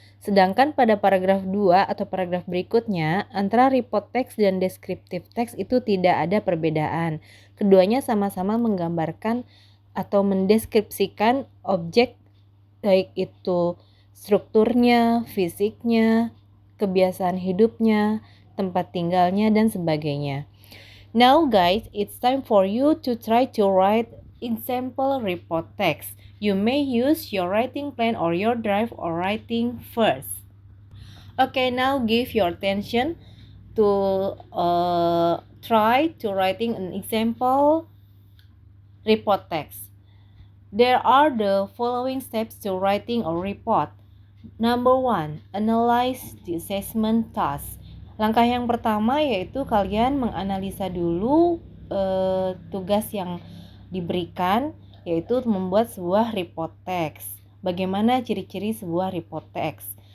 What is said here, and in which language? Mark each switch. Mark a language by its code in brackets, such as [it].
[id] Sedangkan pada paragraf 2 atau paragraf berikutnya, antara report text dan descriptive text itu tidak ada perbedaan. Keduanya sama-sama menggambarkan atau mendeskripsikan objek, baik itu strukturnya, fisiknya, kebiasaan hidupnya, tempat tinggalnya, dan sebagainya. [en] Now guys, it's time for you to try to write example report text. You may use your writing plan or your drive or writing first. Okay, now give your attention to try to writing an example report text. There are the following steps to writing a report. Number 1, analyze the assessment task. [id] Langkah yang pertama yaitu kalian menganalisa dulu tugas yang diberikan, yaitu membuat sebuah report text. Bagaimana ciri-ciri sebuah report text?